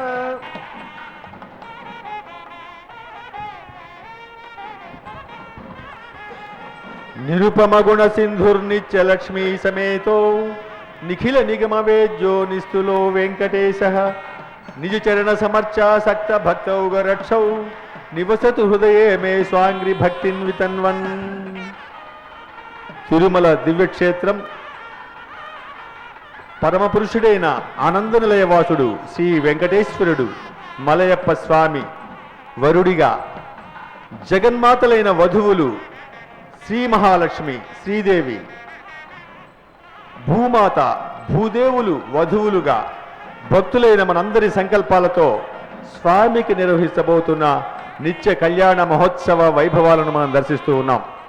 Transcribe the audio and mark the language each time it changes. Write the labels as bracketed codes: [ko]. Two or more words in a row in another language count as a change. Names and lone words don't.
[sa] निरुपम गुण सिंधुर्नित्य लक्ष्मी समेतो निखिल निगम वेद्यो निस्तुलो वेंकटेशः निज चरण समर्चा सक्त भक्त उगरक्षौ निवसतु हृदये मे स्वांग्रि भक्तिन वितन्वन् [te] తిరుమల దివ్యక్షేత్రం పరమపురుషుడైన ఆనందనిలయవాసుడు శ్రీ వెంకటేశ్వరుడు మలయప్ప స్వామి వరుడిగా జగన్మాతలైన వధువులు శ్రీ మహాలక్ష్మి శ్రీదేవి భూమాత భూదేవులు వధువులుగా భక్తులైన మనందరి సంకల్పాలతో స్వామికి నిర్వహించబోతున్న నిత్య కళ్యాణ మహోత్సవ వైభవాలను మనం దర్శిస్తూ ఉన్నాం.